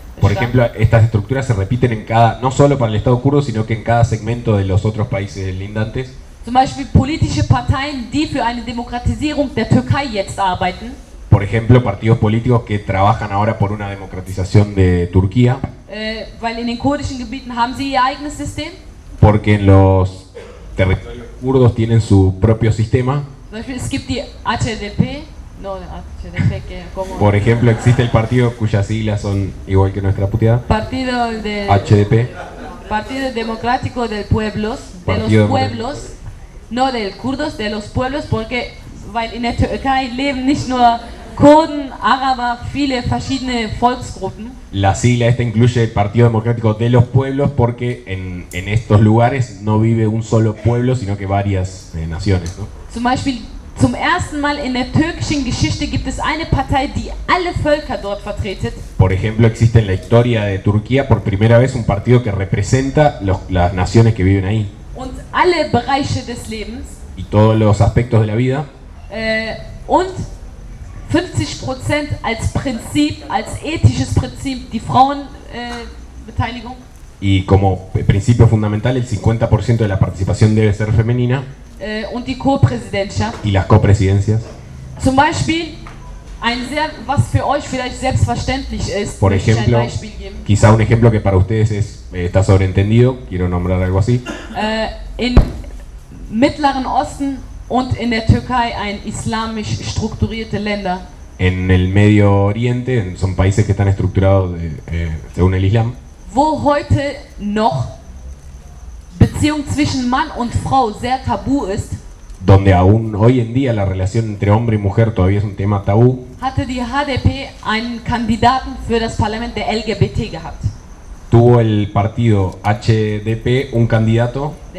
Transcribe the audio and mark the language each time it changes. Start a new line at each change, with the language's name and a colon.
Spanish: Por ejemplo, estas estructuras se repiten en cada, no solo para el Estado kurdo, sino que en cada segmento de los otros países lindantes.
German: Zum Beispiel politische Parteien, die für eine Demokratisierung der Türkei jetzt arbeiten.
Spanish: Por ejemplo, partidos políticos que trabajan ahora por una democratización de Turquía.
German: Weil in den kurdischen Gebieten haben sie ihr eigenes System.
Spanish: Porque en los territorios kurdos tienen su propio sistema.
German: Zum Beispiel, es gibt die HDP.
Spanish: No, HDP, que, como... Por ejemplo, existe el partido cuyas siglas son igual que nuestra puteada. Partido de... HDP. Partido Democrático del Pueblos, partido de los pueblos. No del kurdos, de los pueblos, porque weil in der Türkei leben nicht nur Kurden, Araber, viele verschiedene Volksgruppen. La sigla esta incluye el Partido Democrático de los Pueblos porque en estos lugares no vive un solo pueblo, sino que varias naciones, ¿no?
German: Zum Beispiel, zum ersten Mal in der türkischen Geschichte gibt es eine Partei, die alle Völker dort vertretet.
Spanish: Por ejemplo, existe en la historia de Turquía por primera vez un partido que representa las naciones que viven ahí.
German: Und alle Bereiche des Lebens.
Spanish: Y todos los aspectos de la vida.
German: Und 50% als Prinzip, als ethisches Prinzip, die Frauenbeteiligung.
Spanish: Y como principio fundamental, el 50% de la participación debe ser femenina.
German: Und die Co-Präsidentschaft.
Spanish: Y las Co-Präsidencias.
German: Zum Beispiel, was für euch vielleicht selbstverständlich ist, por ejemplo, ein Beispiel geben.
Spanish: Quizá un ejemplo que para ustedes es, está sobreentendido, quiero nombrar algo así.
German: In Mittleren Osten und in der Türkei ein islamisch strukturierte Länder.
Spanish: En el Medio Oriente son países que están estructurados según el Islam.
German: Wo heute noch Beziehung zwischen Mann und Frau sehr tabu ist.
Spanish: Donde aún hoy en día la relación entre hombre y mujer todavía es un tema tabú.
German: Hatte die HDP einen Kandidaten für das Parlament der LGBT gehabt.
Spanish: Tuvo el partido HDP un candidato.